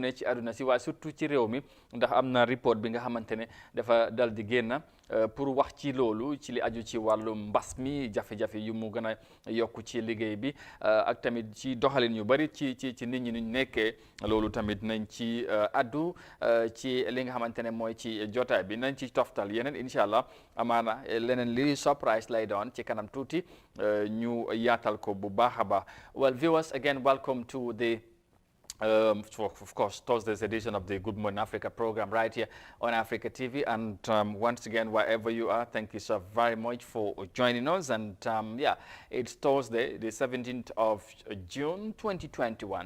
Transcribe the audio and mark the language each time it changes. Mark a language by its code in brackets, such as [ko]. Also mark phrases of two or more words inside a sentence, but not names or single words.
[wo] ne ci àdduna si waaye surtout ci réew mi ndax am na report bi nga xamante ne dafa dal di génn pour wax ci loolu ci li aju ci wàllu mbas mi jafe-jafe yu mu gën a yokku ci liggéey bi ak tamit ci doxalin yu bari ci nit ñi ñu nekkee loolu tamit nañ ci addu ci li nga xamante ne mooy ci jotaay bi nañ ci toftal yeneen [ar] إن شاء الله [wo] amaana leneen li surprise lay doon ci kanam tuuti ñu yaatal ko bu baax a baax. [en] Well, viewers, again, welcome to the of course, Thursday's edition of the Good Morning Africa program right here on Africa TV. And once again, wherever you are, thank you so very much for joining us. And yeah, it's Thursday, the 17th of June, 2021.